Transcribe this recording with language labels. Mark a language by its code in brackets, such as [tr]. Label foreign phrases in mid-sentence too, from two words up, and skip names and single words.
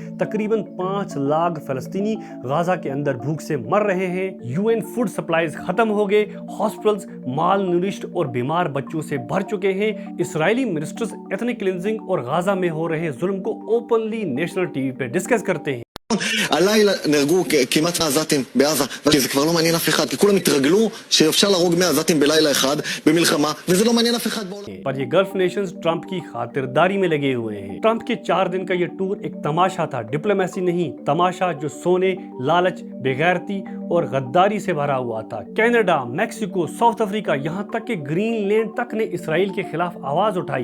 [hi] तकरीबन 5 लाख फलस्तीनी गाजा के अंदर भूख से मर रहे हैं। यूएन [en] food supplies [hi] खत्म हो गए, [en] hospitals malnourished [hi] और बीमार बच्चों से भर चुके हैं। इसराइली [en] ministers ethnic cleansing [hi] और गाजा में हो रहे जुल्म को [en] openly national TV [hi] पे डिस्कस करते हैं। [he] הלילה נהרגו כמעט 100 עזתים בעזה, וזה כבר לא מעניין אף אחד, כי כולם התרגלו שאפשר להרוג 100 עזתים בלילה אחד במלחמה, וזה לא מעניין אף אחד בעולם। [hi] पर ये [en] Gulf nations [hi] ट्रंप की खातिरदारी में लगे हुए हैं। ट्रंप के 4 दिन का ये टूर एक तमाशा था, डिप्लोमेसी नहीं, तमाशा जो सोने, लालच, बेगैरती और गद्दारी से भरा हुआ था। कनाडा, मैक्सिको, साउथ अफ्रीका, यहाँ तक कि ग्रीनलैंड तक ने इसराइल के खिलाफ आवाज उठाई।